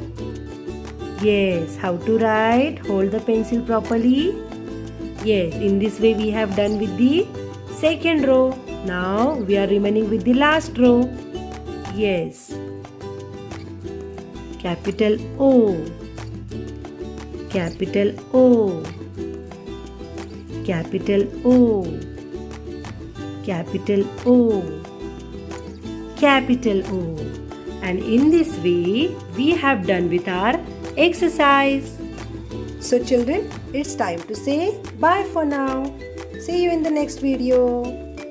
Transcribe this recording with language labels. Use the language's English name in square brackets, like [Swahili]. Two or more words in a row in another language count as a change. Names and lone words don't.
[English] Yes, how to write? Hold the pencil properly. Yes, in this way we have done with the second row. Now we are remaining with the last row. Yes. Capital O, capital O, capital O, capital O, capital O. And in this way we have done with our exercise. So children, it's time to say bye for now. See you in the next video.